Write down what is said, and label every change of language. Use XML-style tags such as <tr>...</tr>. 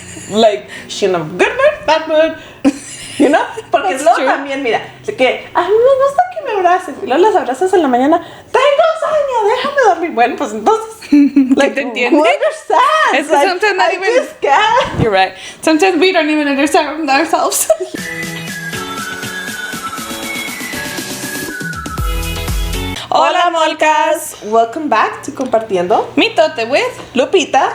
<en>Like, she in a good mood, bad mood. You know?</en> <es>Porque luego también, mira, que a mí me gusta que me abraces. Y luego las abrazas en la mañana. Tengo sueño, déjame dormir. Bueno, pues entonces, like, ¿te entiendes?</es> <en>who understands? It's like, sometimes not even. Just can't. You're right. Sometimes we don't even understand ourselves. Hola, Molcas! Welcome back to Compartiendo Mitote with Lupita</en>